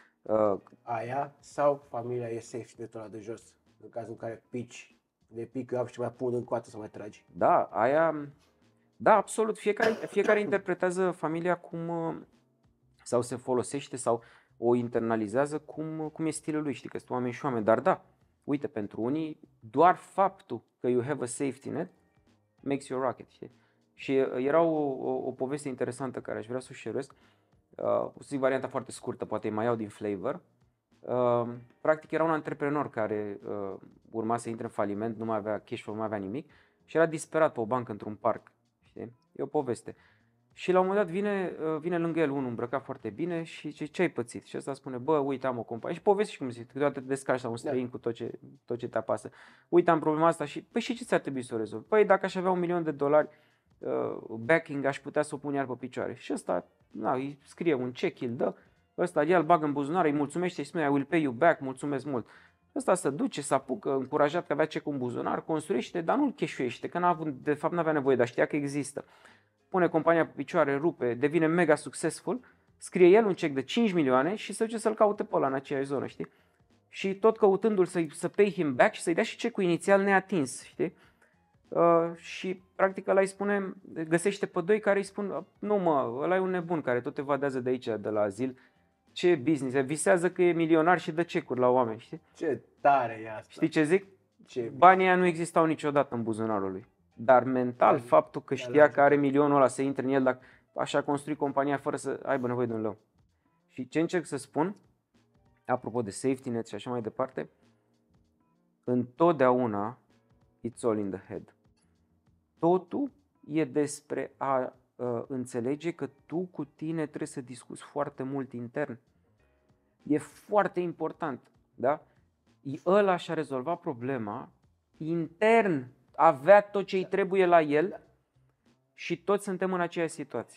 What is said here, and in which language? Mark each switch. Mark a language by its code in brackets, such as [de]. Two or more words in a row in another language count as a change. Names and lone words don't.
[ro] Aia sau familia e safe de ăla de jos, în cazul în care pici de pic up și mai pun în coată să mai tragi. Da, aia... Da, absolut. Fiecare interpretează familia cum sau se folosește sau o internalizează cum e stilul lui, știi, că sunt oameni și oameni. Dar da, uite, pentru unii doar faptul că [en] you have a safety net makes you a rocket, [ro] știi? Și era o poveste interesantă care aș vrea să o share-esc. O să zic varianta foarte scurtă, poate mai iau din flavor. Practic era un antreprenor care urma să intre în faliment, nu mai avea [en] cash flow, [ro] nu mai avea nimic și era disperat pe o bancă într-un parc. Știi? E o poveste. Și la un moment dat vine lângă el unul îmbrăcat foarte bine și zice, ce ai pățit? Și ăsta spune, bă, uite, am o companie. Și povesti și cum zic, câteodată te descarci la un străin cu tot ce te apasă. Uite, am problema asta și, păi și ce ți-ar trebui să o rezolvi? Păi dacă aș avea $1.000.000 backing, aș putea să o pun iar pe picioare. Și ăsta, îi scrie un check, îl dă, ăsta el bagă în buzunar, îi mulțumește și spune, [en] I will pay you back, [ro] mulțumesc mult. Ăsta se duce, se apucă, încurajat că avea check-ul în buzunar, construiește, dar nu-l cash-uiește, că de fapt n-avea nevoie, dar știa că există. Pune compania pe picioare, rupe, devine [en] mega successful, [ro] scrie el un check de 5 milioane și se duce să-l caute pe ăla în aceeași zonă, știi? Și tot căutându-l să [en] pay him back [ro] și să-i dea și check-ul inițial neatins, știi? Și practic ăla îi spune, găsește pe doi care îi spun, nu mă, ăla e un nebun care tot evadează de aici, de la azil. Ce business, visează că e milionar și dă cecuri la oameni, știi? Ce tare e asta. Știi ce zic? Ce... Banii ăia nu existau niciodată în buzunarul lui. Dar mental, faptul că știa că are milionul ăla să intre în el, dacă așa a construit compania fără să aibă nevoie de un leu. Și ce încerc să spun, apropo de safety net și așa mai departe, întotdeauna [en] it's all in the head. [ro] Totul e despre a înțelege că tu cu tine trebuie să discuți foarte mult intern. E foarte important, da? Ăla și-a rezolvat problema intern, avea tot ce îi trebuie la el și toți suntem în aceeași situație.